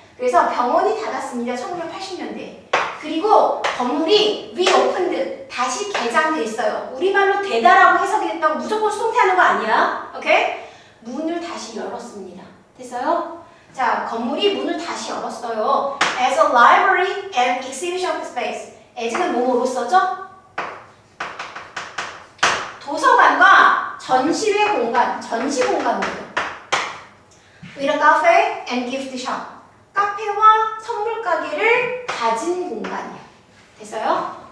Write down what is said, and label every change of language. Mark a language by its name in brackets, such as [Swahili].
[Korean] 그래서 병원이 닫았습니다. 1980년대. 그리고 건물이 reopened, 다시 개장됐어요. 우리말로 되다라고 해석이 됐다고 무조건 수동태하는 거 아니야. 오케이? 문을 다시 열었습니다. 됐어요? 자, 건물이 문을 다시 열었어요. [English] As a library and exhibition space. [Korean] as는 뭐뭐로 써죠? 도서관과 전시회 공간, 전시 공간이에요. [English] With a cafe and gift shop. [Korean] 카페와 선물 가게를 가진 공간이에요. 됐어요?